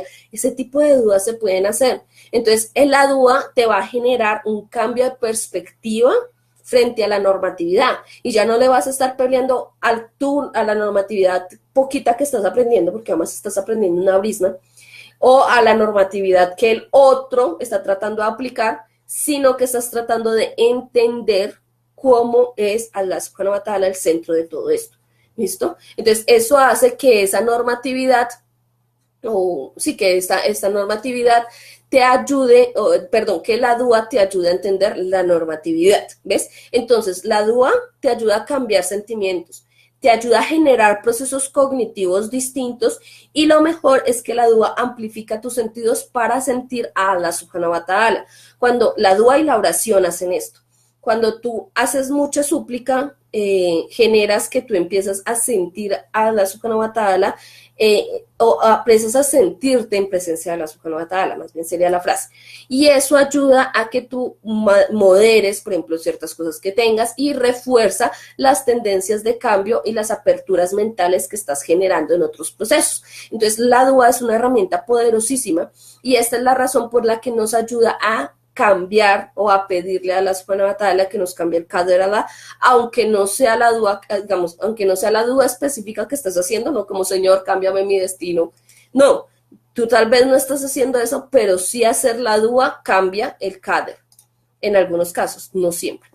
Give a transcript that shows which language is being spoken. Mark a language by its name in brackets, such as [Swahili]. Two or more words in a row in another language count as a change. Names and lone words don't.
[Spanish] Ese tipo de dudas se pueden hacer. Entonces, en la dua te va a generar un cambio de perspectiva frente a la normatividad. Y ya no le vas a estar peleando a la normatividad poquita que estás aprendiendo, porque además estás aprendiendo una brisna, o a la normatividad que el otro está tratando de aplicar, sino que estás tratando de entender cómo es [Arabic] الله سبحانه وتعالى [Spanish] el centro de todo esto. ¿Listo? Entonces, eso hace que esa normatividad, o sí, que esta normatividad te ayude, perdón, que la dua te ayude a entender la normatividad. ¿Ves? Entonces, la dua te ayuda a cambiar sentimientos, te ayuda a generar procesos cognitivos distintos y lo mejor es que la dua amplifica tus sentidos para sentir a [Arabic] الله سبحانه وتعالى. [Spanish] Cuando la dua y la oración hacen esto, cuando tú haces mucha súplica, generas que tú empiezas a sentir a [Arabic] الله سبحانه وتعالى [Spanish] o empiezas a sentirte en presencia de [Arabic] الله سبحانه وتعالى, [Spanish] más bien sería la frase. Y eso ayuda a que tú moderes, por ejemplo, ciertas cosas que tengas y refuerza las tendencias de cambio y las aperturas mentales que estás generando en otros procesos. Entonces, la dua es una herramienta poderosísima y esta es la razón por la que nos ayuda a cambiar o a pedirle a [Arabic] الله سبحانه وتعالى [Spanish] que nos cambie el [Arabic] قدر الله, [Spanish] aunque no sea la dua, digamos, aunque no sea la dua específica que estás haciendo, no como Señor, cámbiame mi destino. No, tú tal vez no estás haciendo eso, pero sí hacer la dua cambia el qadr, en algunos casos, no siempre.